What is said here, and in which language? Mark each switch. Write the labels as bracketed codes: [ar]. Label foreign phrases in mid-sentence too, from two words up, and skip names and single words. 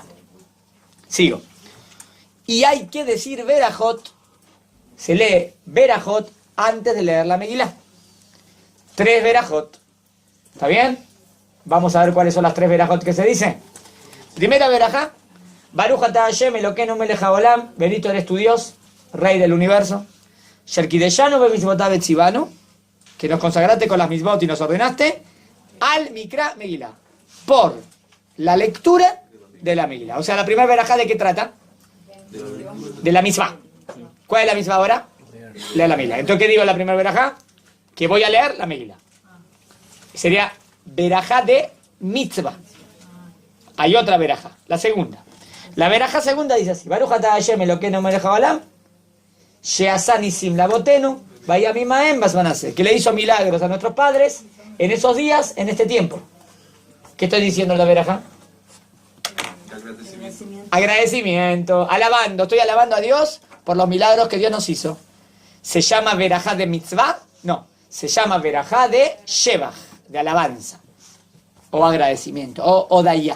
[es] Sigo. Y hay que decir Berajot. Se lee Berajot antes de leer la Megilá. 3 Berajot. ¿Está bien? Vamos a ver cuáles son las 3 Berajot que se dicen. Primera Berajá. [he] ברוך אתה השם אלוקינו מלך העולם. [es] Bendito eres tu Dios, Rey del universo. [he] שקידשנו במצוותיו וציוונו. [es] Que nos consagraste con las mitzvot y nos ordenaste. [he] על מקרא מגילה. [es] Por la lectura de la Megilá. O sea, la primera Berajá, ¿de qué trata? De la mitzvah. ¿Cuál es la mitzvah ahora? Leer la Megilá. Entonces, ¿qué digo en la primera Berajá? Que voy a leer la Megilá. Sería Berajá de mitzvah. Hay otra Berajá, la segunda. La Berajá segunda dice así: [he] ברוך אתה השם אלוקינו מלך העולם, שעשה ניסים לאבותינו, ובימים ההם בזמן הזה, [es] que le hizo milagros a nuestros padres en esos días, en este tiempo. ¿Qué estoy diciendo en la Berajá? Agradecimiento, alabando, estoy alabando a Dios por los milagros que Dios nos hizo. ¿Se llama Berajá de mitzvah? No, se llama Berajá de shebach, de alabanza, o agradecimiento, o odayá.